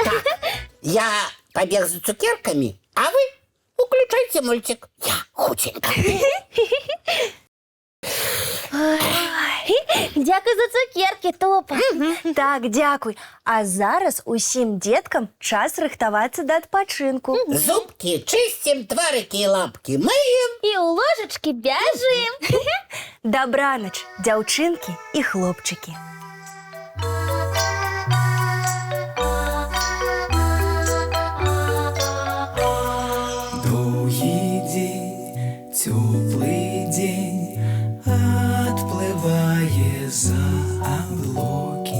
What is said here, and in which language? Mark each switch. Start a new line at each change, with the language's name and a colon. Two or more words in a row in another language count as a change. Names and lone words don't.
Belarusian: Я пабег за цукеркамі, а вы уключайте мультик. Я хутенька.
Ukrainian: Дякую за цукерки, Топа.
Belarusian: Так, дзякуй. А зараз усім дзеткам час рыхтавацца да адпачынку.
Russian: Зубки чистим, тварики и лапки мыем.
Belarusian: І у ложечки бяжим. Дабранач, дзяўчынкі і хлопчыкі.
Russian: Долгий день, теплый день, отплывая за облаки.